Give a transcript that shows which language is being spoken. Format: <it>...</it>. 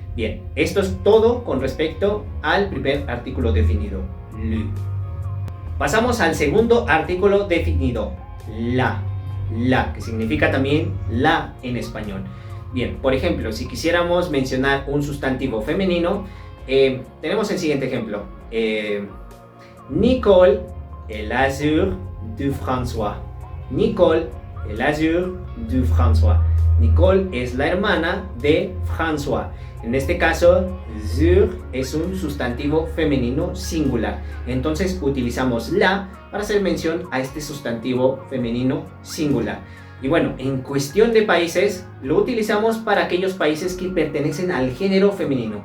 <es>Bien, esto es todo con respecto al primer artículo definido, le. Pasamos al segundo artículo definido, la, que significa también la en español. Bien, por ejemplo, si quisiéramos mencionar un sustantivo femenino, tenemos el siguiente ejemplo.</es> <fr>Nicole est la sœur de François. Nicole est la sœur de François.</fr> <es>Nicole es la hermana de François. En este caso, sœur es un sustantivo femenino singular. Entonces utilizamos la para hacer mención a este sustantivo femenino singular. Y bueno, en cuestión de países, lo utilizamos para aquellos países que pertenecen al género femenino.</es>